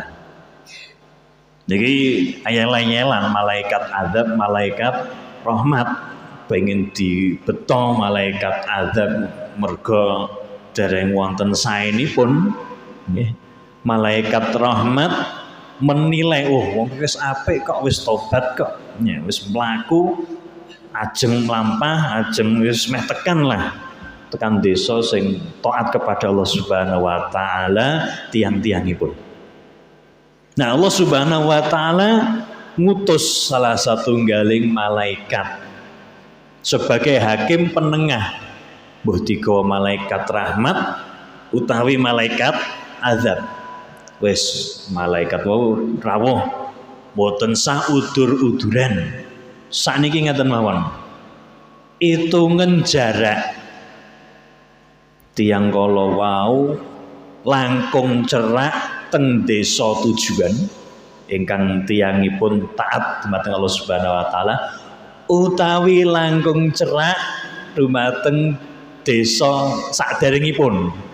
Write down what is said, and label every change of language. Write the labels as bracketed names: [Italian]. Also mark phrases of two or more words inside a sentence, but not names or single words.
[Javanese] Niki ayel-ayelan malaikat azab, malaikat rahmat pengen dibeto malaikat azab merga dereng wonten saenipun nggih. Malaikat rahmat menilai wong wis apik kok wis tobat kok. Ya wis mlaku ajeng mlampah, ajeng wis meh tekan lah. Tekan desa sing [Indonesian] taat kepada [Javanese] Allah [Arabic] سبحانه وتعالى [Javanese] tiang-tiangipun. Nah, Allah [Arabic] سبحانه وتعالى [Javanese] ngutus [Indonesian] salah satu [Javanese] galing malaikat [Indonesian] sebagai hakim penengah. [Javanese] Mbuh digawa malaikat rahmat utawi malaikat azab. Wis malaikat wau rawuh boten sah udur-uduran. Sakniki ngaten mawon. Itungan jarak tiang kala wau langkung cerak teng desa tujuan ingkang tiyangipun taat dumateng Allah [Arabic] سبحانه وتعالى [Javanese] utawi langkung cerak dumateng desa saderengipun